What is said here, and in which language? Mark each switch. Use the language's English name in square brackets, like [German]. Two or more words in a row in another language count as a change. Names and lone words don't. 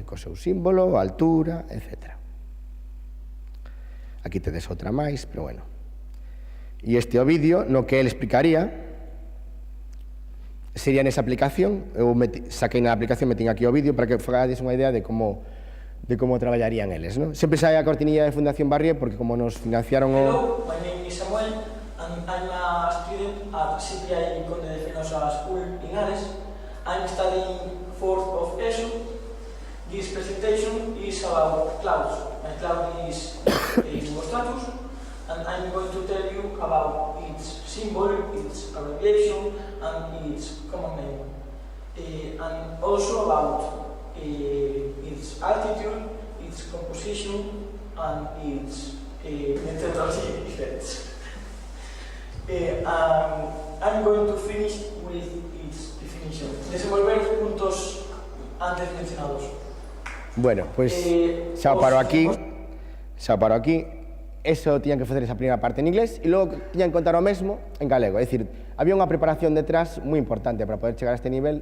[Galician] Co seu símbolo, altura, etc. Aquí tedes outra máis, pero bueno. E este o vídeo no que ele explicaría sería nesa aplicación. Eu saquei na aplicación, metín aquí o vídeo para que fagades unha idea de como traballarían eles, non? Sempre sai a cortinilla de Fundación Barrié porque como nos financiaron o... [English] Hello, my name is Samuel and I'm a student at CPI Conde de Fenosa School in Ares. I'm studying 4th of ESO. This presentation is about clouds. My cloud is Nimbostratus, and I'm going to tell you about its symbol, its abbreviation, and its common name. And also about its altitude, its composition, and its methodology effects. I'm going to finish with its definition. [Galician] Desenvolver puntos antes mencionados. Bueno, pois xa o paro aquí. Eso tiñan que facer esa primeira parte en inglés e logo tiñan que contar o mesmo en galego. É dicir, había unha preparación detrás moi importante para poder chegar a este nivel.